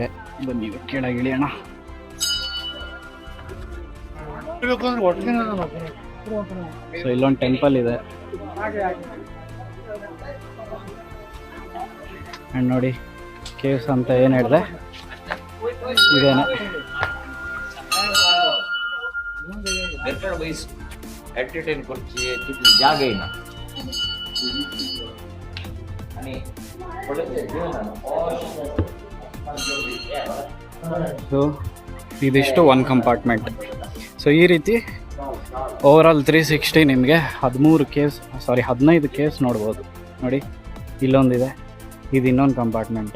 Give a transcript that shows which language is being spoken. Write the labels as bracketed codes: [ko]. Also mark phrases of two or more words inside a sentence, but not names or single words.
[kn] ಬನ್ನಿ ಕೆಳಗಿಳಿಯೋಣ. ಸೊ ಇಲ್ಲೊಂದು ಟೆಂಪಲ್ ಇದೆ. ಆ್ಯಂಡ್ ನೋಡಿ ಕೇವ್ಸ್ ಅಂತ ಏನು ಹೇಳಿದೆ ಇದೇನೆ. [mr] एंटरटेन करते तिथली जागा आहे ना आणि [kn] ಸೊ ಇದಿಷ್ಟು ಒಂದು ಕಂಪಾರ್ಟ್ಮೆಂಟ್. ಸೊ ಈ ರೀತಿ ಓವರಾಲ್ 360 ನಿಮಗೆ 15 ಕೇವ್ಸ್ ನೋಡ್ಬೋದು. ನೋಡಿ ಇಲ್ಲೊಂದಿದೆ, ಇದು ಇನ್ನೊಂದು ಕಂಪಾರ್ಟ್ಮೆಂಟು.